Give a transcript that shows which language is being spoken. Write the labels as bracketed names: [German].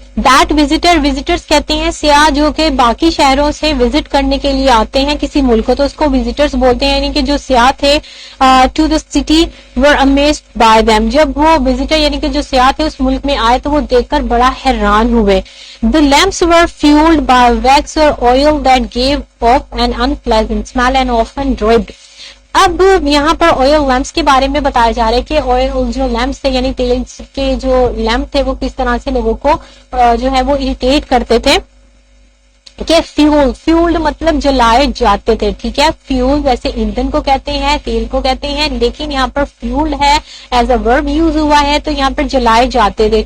[Urdu] That visitors کہتے ہیں سیاح جو کہ باقی شہروں سے وزٹ کرنے کے لیے آتے ہیں کسی ملک کو, تو اس کو وزٹرز بولتے ہیں, یعنی کہ جو سیاح تھے [English] To the city were amazed by them. [Urdu] جب وہ وزٹر یعنی کہ جو سیاح تھے اس ملک میں آئے تو وہ دیکھ کر بڑا حیران ہوئے. [English] The lamps were fueled by wax or oil that gave off an unpleasant smell and often dripped. [Urdu] اب یہاں پر آئل لیمپس کے بارے میں بتایا جا رہا ہے کہ آئل جو لیمپس تھے یعنی تیل کے جو لیمپ تھے وہ کس طرح سے لوگوں کو جو ہے وہ اریٹیٹ کرتے تھے. کہ فیولڈ مطلب جلائے جاتے تھے. ٹھیک ہے, فیول ویسے ایندھن کو کہتے ہیں, تیل کو کہتے ہیں, لیکن یہاں پر فیولڈ ہے [English] as a verb [Urdu] یوز ہوا ہے, تو یہاں پر جلائے جاتے تھے.